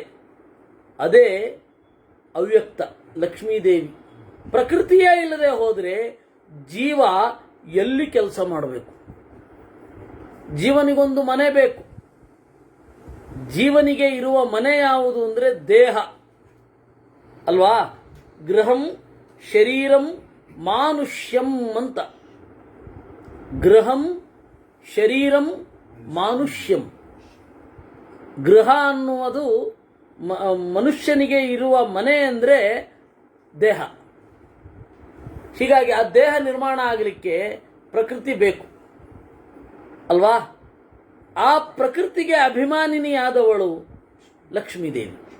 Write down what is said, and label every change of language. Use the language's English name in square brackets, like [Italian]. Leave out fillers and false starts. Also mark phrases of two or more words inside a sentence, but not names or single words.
[Kannada] ಅದೇ ಅವ್ಯಕ್ತ ಲಕ್ಷ್ಮೀದೇವಿ. ಪ್ರಕೃತಿಯೇ ಇಲ್ಲದೆ ಹೋದರೆ ಜೀವ ಎಲ್ಲಿ ಕೆಲಸ ಮಾಡಬೇಕು? ಜೀವನಿಗೊಂದು ಮನೆ ಬೇಕು. ಜೀವನಿಗೆ ಇರುವ ಮನೆ ಯಾವುದು ಅಂದರೆ ದೇಹ ಅಲ್ವಾ? [Sanskrit] ಗೃಹಂ ಶರೀರಂ ಮಾನುಷ್ಯಂ ಅಂತ. ಗೃಹಂ ಶರೀರಂ ಮಾನುಷ್ಯಂ. [Kannada] ಗೃಹ ಅನ್ನುವುದು ಮನುಷ್ಯನಿಗೆ ಇರುವ ಮನೆ ಅಂದರೆ ದೇಹ. ಹೀಗಾಗಿ ಆ ದೇಹ ನಿರ್ಮಾಣ ಆಗಲಿಕ್ಕೆ ಪ್ರಕೃತಿ ಬೇಕು ಅಲ್ವಾ? ಆ ಪ್ರಕೃತಿಗೆ ಅಭಿಮಾನಿನಿಯಾದವಳು ಲಕ್ಷ್ಮೀದೇವಿ.